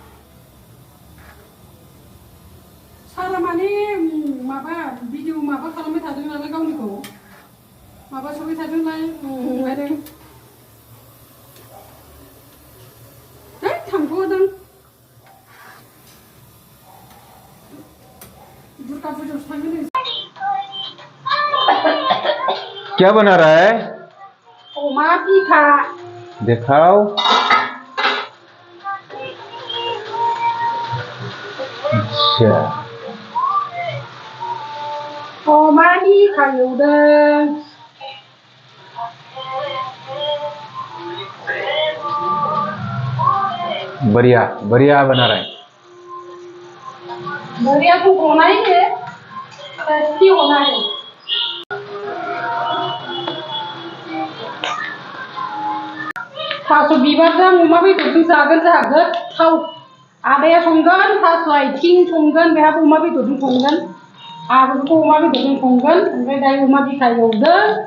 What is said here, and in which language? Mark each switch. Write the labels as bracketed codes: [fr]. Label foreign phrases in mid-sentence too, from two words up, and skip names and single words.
[brx] सारा माने माबा भिडिअ माबा खालामबाय थादों नालाय गावनिखौ माबा सबाय थादोंलाय आरो थांग'दों दुर्गा पुजायावसो थांगोन [hi] क्या बना रहा है? [brx] अमा बिखा [hi] दिखाओ। अच्छा [brx] अमा बिखा एवदों [hi] बढ़िया बढ़िया बना रहा है। बढ़िया तो होना ही है टेस्टी होना है [brx] थास' बिबारजों अमा बेदरजों जागोन जोंहा गोथाव आदाया संगोन थास' आथिं संगोन बेहाबो अमा बेदरजों संगोन आंबो अमा बेदरजों संगोन ओमफ्राय दायो अमा बिखा एवदों